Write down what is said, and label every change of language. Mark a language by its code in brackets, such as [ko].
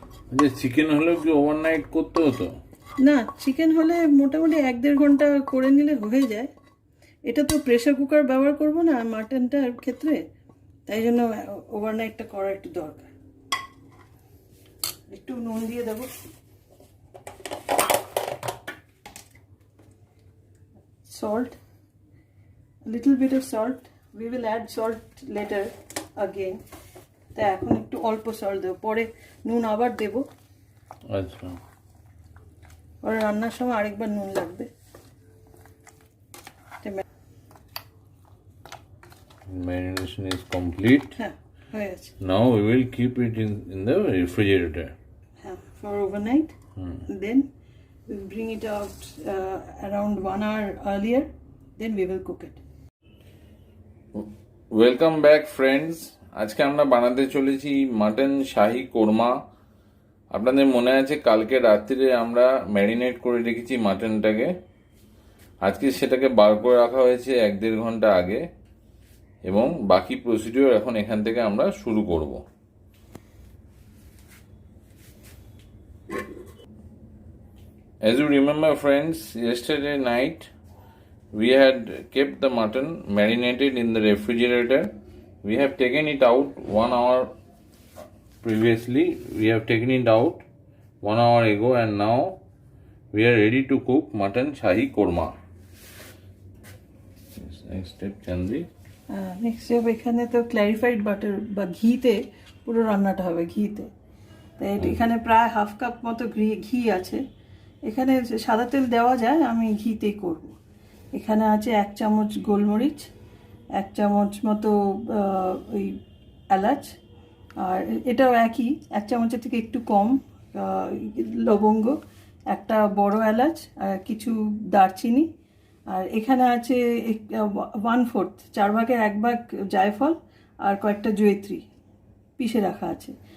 [bn] আচ্ছা, চিকেন হলেও কি ওভারনাইট করতে হতো? না, চিকেন হলে মোটামুটি 1-1.5 ঘন্টা করে নিলে হয়ে যায়। এটা তো প্রেসার কুকার ব্যবহার করব না মাটনটার ক্ষেত্রে, তাই জন্য ওভারনাইটটা করা একটু দরকার। একটু নুন দিয়ে দেবো, [en] salt, a little bit of salt. We will add salt later again. [bn] তা এখন একটু অল্প সল্ট দেবো, পরে নুন আবার দেবো। আচ্ছা, পরে রান্নার সময় আরেকবার নুন লাগবে। [en] Marination is complete. [bn] হ্যাঁ, হয়ে গেছে। [en] Now we will keep it in the refrigerator. For overnight. Then we'll bring it out around 1 hour earlier. Then we will cook it. Welcome back friends. [bn] আজকে আমরা বানাতে চলেছি মাটন শাহি কোরমা। আপনাদের মনে আছে কালকে রাত্রিরে আমরা ম্যারিনেট করে রেখেছি মাটনটাকে। আজকে সেটাকে বার করে রাখা হয়েছে 1-1.5 ঘন্টা আগে, এবং বাকি প্রসিডিওর এখন এখান থেকে আমরা শুরু করব। [en] As you remember friends, yesterday night we had kept the mutton marinated in the refrigerator. We have taken it out 1 hour previously. We have taken it out 1 hour ago, and now we are ready to cook mutton shahi korma. Next step, Chandri. [bn] Next step, এখানে তো clarified butter বা ঘিতে পুরো রান্নাটা হবে, ঘিতে। তাই এখানে প্রায় 1/2 cup মতো ঘি আছে। এখানে সাদা তেল দেওয়া যায়, আমি ঘিতেই করব। এখানে আছে 1 চামচ গোলমরিচ, 1 চামচ মতো ওই এলাচ, আর এটাও একই 1 চামচের থেকে একটু কম লবঙ্গ, একটা বড় এলাচ, আর কিছু দারচিনি, আর এখানে আছে 1/4 4 ভাগের 1 ভাগ জায়ফল, আর কয়েকটা জয়িত্রী পিষে রাখা আছে।